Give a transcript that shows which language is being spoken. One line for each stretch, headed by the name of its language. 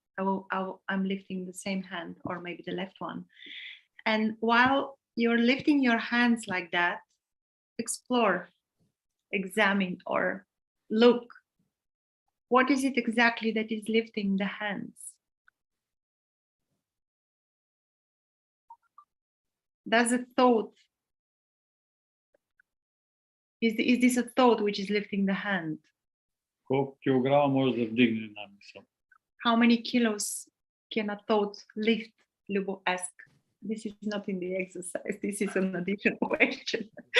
English: I'm lifting the same hand, or maybe the left one, and while you're lifting your hands like that, explore, examine, or look, what is it exactly that is lifting the hands? Does a thought, is this a thought which is lifting the hand?
Bulgarian: Колко килограма може да вдигне една мисъл?
English: How many kilos can a thought lift? Lubo asked. This is not in the exercise. This is an additional question.